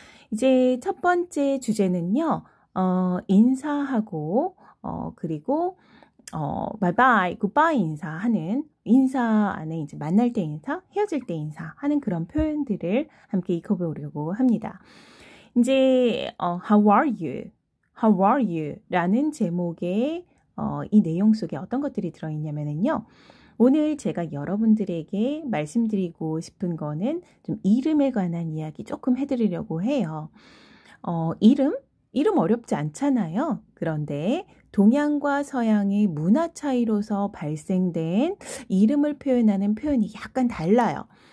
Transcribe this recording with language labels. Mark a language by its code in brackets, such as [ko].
[ko] 이제 첫 번째 주제는요. 인사하고 그리고 바이바이, 굿바이 인사하는 인사 안에 이제 만날 때 인사, 헤어질 때 인사하는 그런 표현들을 함께 익혀보려고 합니다. [en] 이제 How are you? How are you? [ko] 라는 제목의 이 내용 속에 어떤 것들이 들어있냐면요. 오늘 제가 여러분들에게 말씀드리고 싶은 거는 좀 이름에 관한 이야기 조금 해드리려고 해요. 이름 어렵지 않잖아요. 그런데 동양과 서양의 문화 차이로서 발생된 이름을 표현하는 표현이 약간 달라요.